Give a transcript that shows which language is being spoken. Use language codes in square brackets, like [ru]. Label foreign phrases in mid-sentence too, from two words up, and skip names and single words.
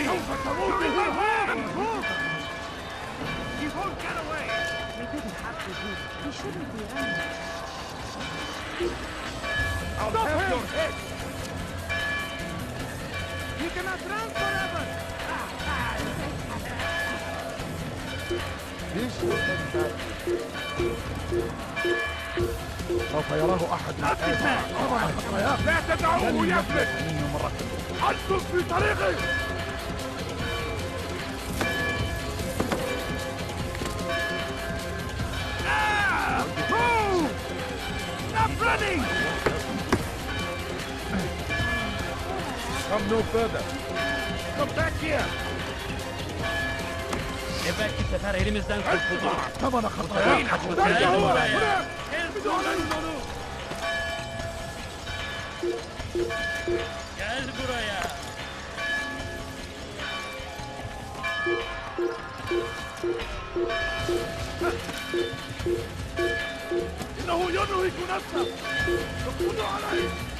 [en] He won't get away! We didn't have to do it. He shouldn't be angry. I'll have your head! You cannot run forever! [ar] سوف يراه أحد لا تدعوه يفلت! أنتم في طريقي! [en] Move! Stop running! Come no further. Come back here! [tr] Belki bu sefer elimizden kurtulduk. [ar] ثمن خطاياك. [tr] Gel buraya. Gel buraya. [ar] إنه ينهك نفسه. دخلوا عليه.